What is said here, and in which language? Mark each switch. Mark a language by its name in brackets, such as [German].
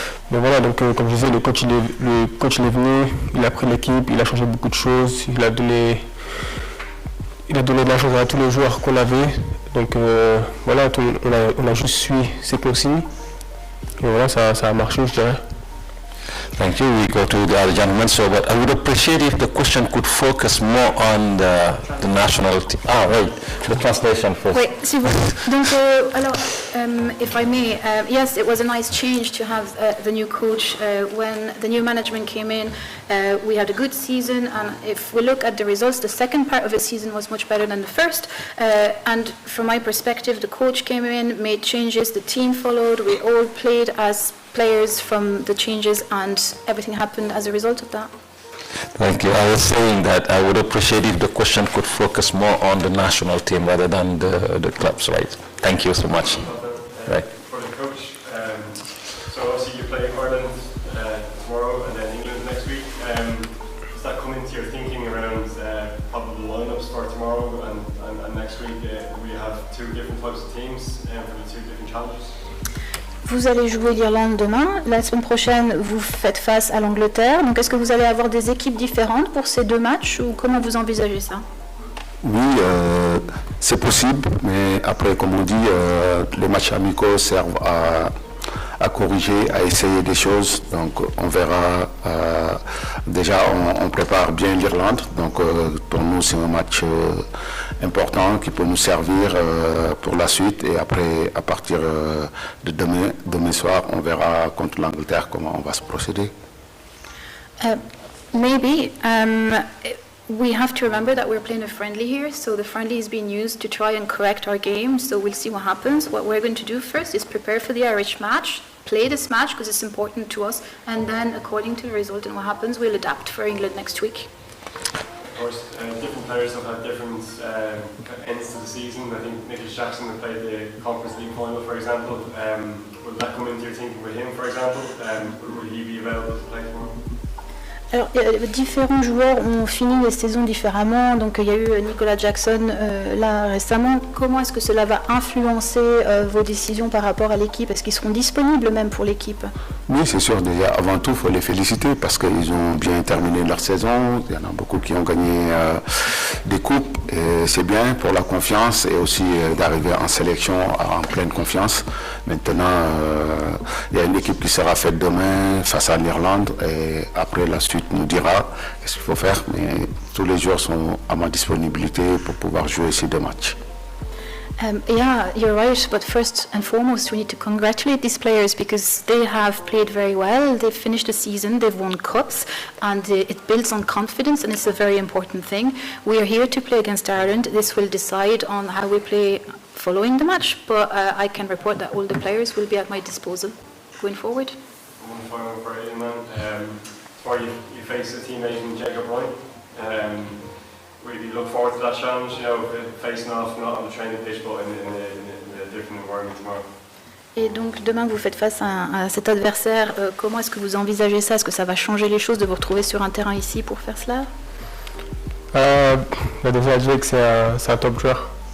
[French] Mais voilà, donc comme je disais, le coach il est venu, il a pris l'équipe, il a changé beaucoup de choses, il a donné de la chance à tous les joueurs qu'on avait. Donc voilà, on a juste suivi ses consignes. Et voilà, ça a marché, je dirais. [English] Thank you. We go to the other gentleman. So, but I would appreciate if the question could focus more on the national team. Ah, right. The translation first. [French] Oui, si vous... Donc, alors, [English] if I may, yes, it was a nice change to have the new coach. When the new management came in, we had a good season, and if we look at the results, the second part of the season was much better than the first. And from my perspective, the coach came in, made changes, the team followed, we all played as players from the changes, and everything happened as a result of that. Thank you. I was saying that I would appreciate if the question could focus more on the national team rather than the clubs, right? Thank you so much. Right. For the coach, so obviously you play Ireland tomorrow and then England next week. Does that come into your thinking around probable lineups for tomorrow and next week? We have two different types of teams for the two different challenges. [French] Vous allez jouer l'Irlande demain. La semaine prochaine, vous faites face à l'Angleterre. Donc, est-ce que vous allez avoir des équipes différentes pour ces deux matchs ou comment vous envisagez ça? Oui, c'est possible, mais après, comme on dit, les matchs amicaux servent à corriger, à essayer des choses. Donc, on verra. Déjà, on prépare bien l'Irlande. Donc, pour nous, c'est un match important qui peut nous servir pour la suite. Et après, à partir de demain soir, on verra contre l'Angleterre comment on va se procéder. [English] Maybe. We have to remember that we're playing a friendly here, so the friendly is being used to try and correct our game, so we'll see what happens. What we're going to do first is prepare for the Irish match, play this match because it's important to us, and then according to the result and what happens, we'll adapt for England next week. Of course, different players have had different ends to the season. I think Nicholas Jackson will play the Conference League final, for example. Will that come into your thinking with him, for example? Will he be available to play tomorrow? [French] Alors, différents joueurs ont fini les saisons différemment. Donc, il y a eu Nicolas Jackson là récemment. Comment est-ce que cela va influencer vos décisions par rapport à l'équipe? Est-ce qu'ils seront disponibles même pour l'équipe? Oui, c'est sûr. Déjà, avant tout, il faut les féliciter parce qu'ils ont bien terminé leur saison. Il y en a beaucoup qui ont gagné des coupes. Et c'est bien pour la confiance et aussi d'arriver en sélection en pleine confiance. Maintenant, il y a une équipe qui sera faite demain face à l'Irlande et après la suite nous dira ce qu'il faut faire. Mais tous les joueurs sont à ma disponibilité pour pouvoir jouer ces deux matchs. [English] Yeah, you're right. But first and foremost, we need to congratulate these players because they have played very well. They've finished the season, they've won cups, and it builds on confidence, and it's a very important thing. We are here to play against Ireland. This will decide on how we play following the match, but I can report that all the players will be at my disposal going forward. One final for Eamon. Before you face a teammate in Jacob Ryan, will you look forward to that challenge, you know, facing off not on the training pitch but in a different environment tomorrow? [French] Et donc demain vous faites face à cet adversaire, comment est-ce que vous envisagez ça? Est-ce que ça va changer les choses de vous retrouver sur un terrain ici pour faire cela? Déjà Jake c'est un top joueur.